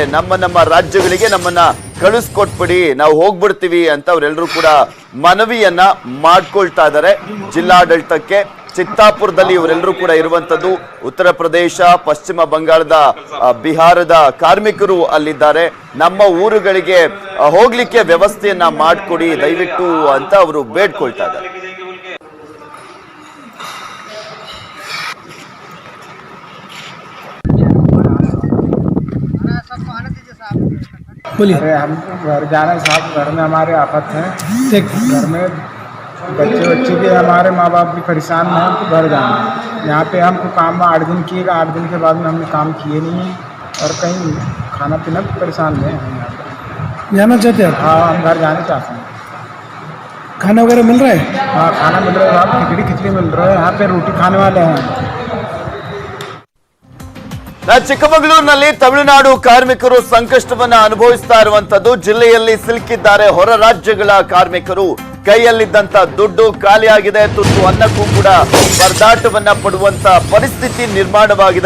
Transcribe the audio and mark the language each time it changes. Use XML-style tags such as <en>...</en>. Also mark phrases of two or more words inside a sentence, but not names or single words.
<kn>ನಮ್ಮ ರಾಜ್ಯಗಳಿಗೆ ನಮ್ಮನ್ನ ಕಳಿಸ್ಕೊಟ್ಬಿಡಿ, ನಾವು ಹೋಗ್ಬಿಡ್ತೀವಿ ಅಂತ ಅವರೆಲ್ಲರೂ ಕೂಡ ಮನವಿಯನ್ನ ಮಾಡ್ಕೊಳ್ತಾ ಇದ್ದಾರೆ ಜಿಲ್ಲಾಡಳಿತಕ್ಕೆ. ಚಿತ್ತಾಪುರದಲ್ಲಿ ಇವರೆಲ್ಲರೂ ಕೂಡ ಇರುವಂತದ್ದು. ಉತ್ತರ ಪ್ರದೇಶ, ಪಶ್ಚಿಮ ಬಂಗಾಳದ, ಬಿಹಾರದ ಕಾರ್ಮಿಕರು ಅಲ್ಲಿದ್ದಾರೆ. ನಮ್ಮ ಊರುಗಳಿಗೆ ಹೋಗ್ಲಿಕ್ಕೆ ವ್ಯವಸ್ಥೆಯನ್ನ ಮಾಡಿಕೊಡಿ ದಯವಿಟ್ಟು ಅಂತ ಅವರು ಬೇಡ್ಕೊಳ್ತಾ ಇದ್ದಾರೆ.</kn> <hi>अरे हमको घर जाना है साहब, घर में हमारे आफत है। घर में बच्चे भी हमारे माँ बाप भी परेशान हैं, हमको घर जाना है। यहाँ पे हमको काम में 8 दिन किएगा, 8 दिन के बाद में हमने काम किए नहीं है और कहीं खाना पीना भी परेशान में हैं। यहाँ पे जाना चाहते हैं? हाँ, हम घर जाना चाहते हैं। खाना वगैरह मिल रहा है? हाँ, खाना मिल रहा है साहब, खिचड़ी मिल रहा है। यहाँ पे रोटी खाने वाले हैं।</hi> <kn>ಚಿಕ್ಕಮಗಳೂರಿನಲ್ಲಿ ತಮಿಳುನಾಡು ಕಾರ್ಮಿಕರು ಸಂಕಷ್ಟವನ್ನ ಅನುಭವಿಸ್ತಾ ಇರುವಂತದ್ದು. ಜಿಲ್ಲೆಯಲ್ಲಿ ಸಿಲುಕಿದ್ದಾರೆ ಹೊರ ರಾಜ್ಯಗಳ ಕಾರ್ಮಿಕರು. ಕೈಯಲ್ಲಿದ್ದಂತ ದುಡ್ಡು ಖಾಲಿಯಾಗಿದೆ. ತುತ್ತು ಅನ್ನಕ್ಕೂ ಕೂಡ ಪರದಾಟವನ್ನ ಪಡುವಂತ ಪರಿಸ್ಥಿತಿ ನಿರ್ಮಾಣವಾಗಿದೆ.</kn>